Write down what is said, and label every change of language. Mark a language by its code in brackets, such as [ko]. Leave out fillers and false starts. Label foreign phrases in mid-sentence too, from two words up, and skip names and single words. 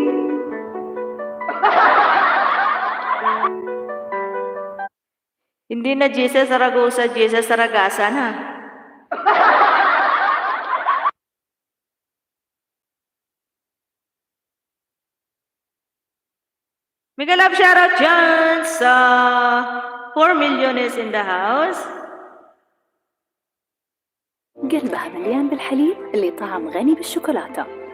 [tl] Hindi na Jesus Zaragoza, Jesus Zaragasa na. [en] Mega love shoutout [tl] dyan sa [en] 4 million is in the house. [ar] قلبها مليان بالحليب اللي طعم غني بالشوكولاتة.